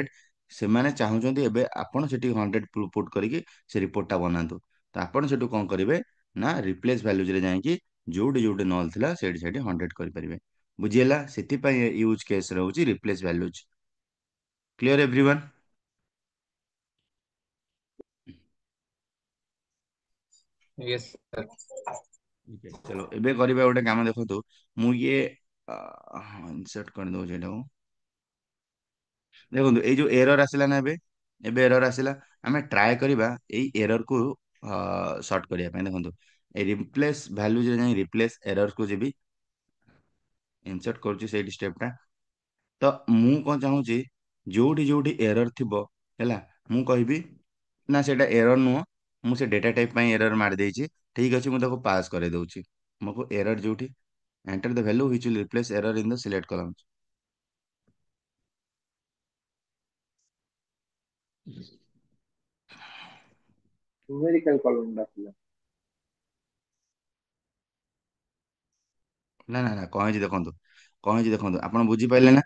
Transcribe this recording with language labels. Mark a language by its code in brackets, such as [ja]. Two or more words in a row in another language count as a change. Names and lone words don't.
[or] ସେମାନେ ଚାହୁଁଛନ୍ତି ଏବେ ଆପଣ ସେଠି 100 ପୁଟ୍ କରିକି ସେ ରିପୋର୍ଟଟା ବନାନ୍ତୁ। ତ ଆପଣ ସେଠୁ କଣ କରିବେ ନା, [en] replace values [or] ଯାଇକି ଯୋଉଠି ଯୋଉଠି ନଲ୍ ଥିଲା ସେଇଠି ସେଇଠି 100 କରିପାରିବେ, ବୁଝିହେଲା? ସେଥିପାଇଁ [en] use case [or] ରହୁଛି [en] replace values. clear everyone? yes sir. [hi] ठीक है, चलो [or] ଏବେ କରିବା ଗୋଟେ କାମ ଦେଖନ୍ତୁ। ମୁଁ ଇଏ ଇନସର୍ଟ କରିଦଉଛି ଏଟାକୁ। ଦେଖନ୍ତୁ ଏଇ ଯୋଉ ଏରର ଆସିଲା ନା, ଏବେ ଏବେ ଏରର ଆସିଲା। ଆମେ ଟ୍ରାଏ କରିବା ଏଇ ଏରରକୁ ସର୍ଟ କରିବା ପାଇଁ। ଦେଖନ୍ତୁ ଏଇ [en] replace values [or] ଯାଇ [en] replace error [or] ଯିବି, ଇନସର୍ଟ କରୁଛି ସେଇଠି ଷ୍ଟେପଟା। ତ ମୁଁ କଣ ଚାହୁଁଛି, ଯୋଉଠି ଯୋଉଠି ଏରର ଥିବ, ହେଲା, ମୁଁ କହିବି ନା ସେଇଟା ଏରର ନୁହଁ, ମୁଁ ସେ [en] data type [or] ପାଇଁ ଏରର ମାରି ଦେଇଛି। ଠିକ ଅଛି, ମୁଁ ତାକୁ ପାସ୍ କରେଇ ଦଉଛି। ମୁଁ ଏରର ଯୋଉଠି [en] enter the value which will replace error in the select columns। numerical column [or] ଡାକିଲା। ନା ନା ନା, କଣ ହେଇଛି ଦେଖନ୍ତୁ, କଣ ହେଇଛି ଦେଖନ୍ତୁ, ଆପଣ ବୁଝିପାରିଲେ ନା?